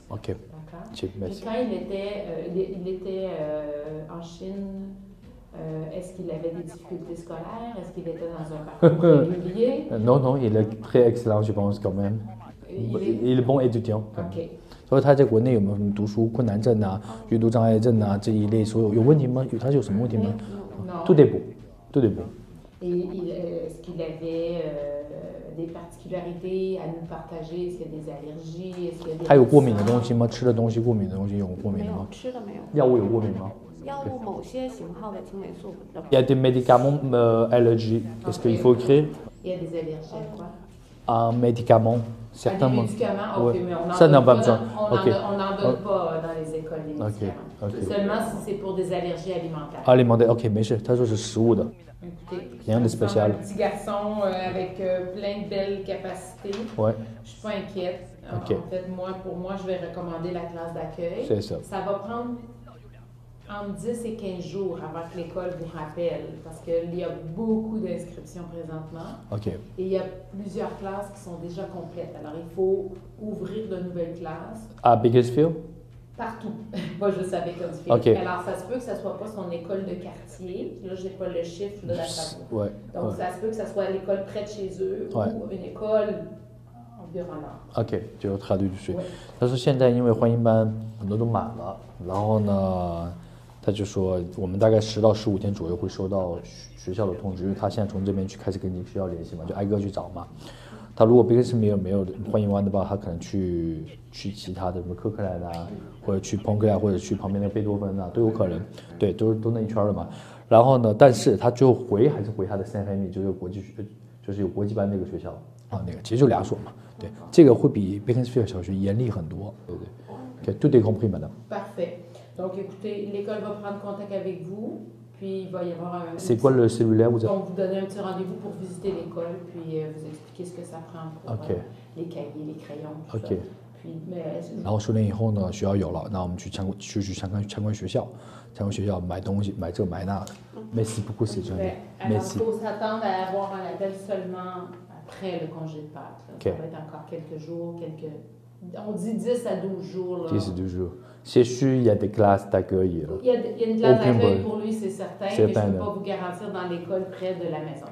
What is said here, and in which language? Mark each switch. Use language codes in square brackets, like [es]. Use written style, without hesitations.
[fr] OK. D'accord. Merci. Et quand il était en Chine, est-ce qu'il avait des difficultés scolaires? Est-ce qu'il était dans un parcours régulier? Non, il est très excellent, je pense quand même. Il est bon étudiant. OK. [zh] 所以他在国内有没有什么读书困难症啊、阅读障碍症啊这一类所有问题吗？他有什么问题吗？ [fr] Tout est bon, tout est bon. Et est-ce qu'il avait des particularités à nous partager? Est-ce qu'il y a des allergies? Est-ce qu'il y a des [zh] 他有过敏的东西吗？吃的东西过敏的东西有过敏的吗？吃的没有。药物有过敏吗？药物某些型号的青霉素。 [fr] Il y a des médicaments allergiques. Est-ce qu'il faut écrire? Il y a des allergies à quoi? Un médicament. Certains médicaments, OK, mais on ça n'a pas besoin. On on n'en donne pas dans les écoles des médicaments. Seulement si c'est pour des allergies alimentaires. Alimentaire, ok, [zh] 没事。 [fr] 他说是食物的。 Rien de spécial. Un petit garçon avec plein de belles capacités. Ouais. Je suis pas inquiète. Okay. En fait, pour moi, je vais recommander la classe d'accueil. C'est ça. Ça va prendre entre 10 et 15 jours avant que l'école vous rappelle, parce qu'il y a beaucoup d'inscriptions présentement. Ok. Et il y a plusieurs classes qui sont déjà complètes. Alors, il faut ouvrir de nouvelles classes. À Bakersfield? Partout. Pas juste à Bakersfield. Okay. Alors, ça se peut que ce ne soit pas son école de quartier. Là, je n'ai pas le chiffre de la famille. Ouais. Donc, ça se peut que ce soit l'école près de chez eux ou une école environnante. [zh] OK， 就插队就是他说现在因为欢迎班很多都满了，然后呢，他就说我们大概10到15天左右会收到学校的通知，因为他现在从这边去开始跟学校联系嘛，就挨个去找嘛。他如果贝克斯没有欢迎班的话，他可能去其他的什么科克兰啊，或者去彭克啊，或者去旁边的贝多芬啊，都有可能。对，都那一圈的嘛。然后呢，但是他最后还是回他的三family，就是有国际班那个学校啊，那个其实就2所嘛。对，这个会比贝肯斯菲尔小学严厉很多。对对。 [fr] OK， tout est compris, madame. Parfait. Donc, écoutez, l'école va prendre contact avec vous, puis il va y avoir un... C'est quoi le cellulaire vous avez... Donc, vous donnez un petit rendez-vous pour visiter l'école, puis vous expliquer ce que ça prend pour les cahiers, les crayons, tout ça. Puis,然 [zh] 后10年以后呢，学校有了，那我们去参观学校，买东西，买这买那的。 [fr] Merci beaucoup, c'est gentil. Merci. Il faut s'attendre à avoir un appel seulement après le congé de Pâques. Ça va être encore quelques jours, on dit 10 à 12 jours. Là. 10 à 12 jours. C'est sûr, il y a des classes d'accueil. Il y a une classe d'accueil pour lui, c'est certain, mais je ne peux pas vous garantir dans l'école près de la maison.